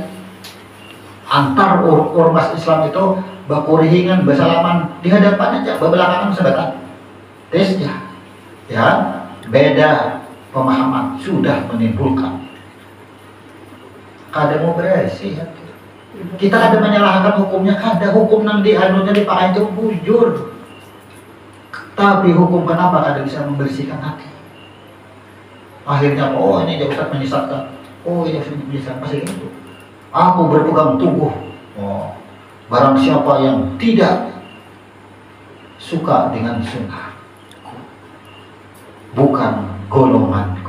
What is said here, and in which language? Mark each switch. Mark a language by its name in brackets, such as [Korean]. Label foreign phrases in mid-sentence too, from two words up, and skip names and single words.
[Banjar] Antar ormas Islam itu bakurihingan, bersalaman di hadapan aja, bebelakangan sebentar. Tesnya. [Indonesian] Ya, beda pemahaman sudah menimbulkan. [Banjar] Kada mau bersih ya. Kita ada menyalahkan hukumnya, kada hukum nang dianunya dipakai itu bujur. [Indonesian] Tapi hukum kenapa kada bisa membersihkan hati? Akhirnya ini dia Ustaz menyesatkan. Ini Ustaz menyesatkan pasti itu. Aku berpegang teguh. Barang siapa yang tidak suka dengan sunnah, bukan golonganku.